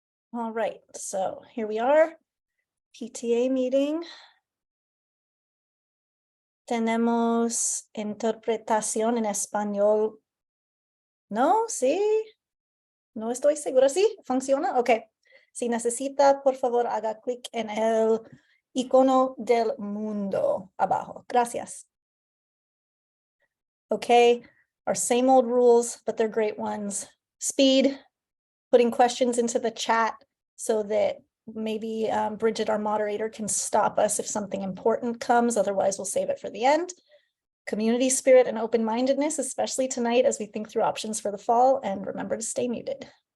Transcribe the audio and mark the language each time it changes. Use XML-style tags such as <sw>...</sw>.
<en>All right, so here we are, PTA meeting.</en> <es>Tenemos interpretación en español. ¿No? ¿Sí? No estoy segura. ¿Sí? ¿Funciona? Ok. Si necesita, por favor, haga clic en el icono del mundo abajo. Gracias.</es> <en>Okay, our same old rules, but they're great ones. Speed, putting questions into the chat so that maybe Bridget, our moderator, can stop us if something important comes. Otherwise, we'll save it for the end. Community spirit and open-mindedness, especially tonight as we think through options for the fall, and remember to stay muted.</en>